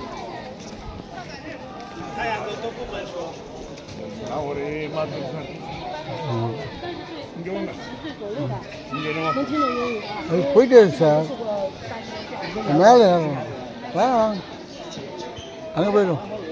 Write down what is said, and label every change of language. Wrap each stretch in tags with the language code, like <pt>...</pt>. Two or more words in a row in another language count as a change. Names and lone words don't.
<zh>他两个都不会说。</zh> <ta>நான் ஒரே மாதிரி சார். இங்கே வாங்க. இங்கே என்ன?</ta> <zh>能听懂英语啊？</zh> <ta>போயிட்டே இருக்கு சார். மேலே ஏறணும். வாங்க அங்கே போயிடும்.</ta>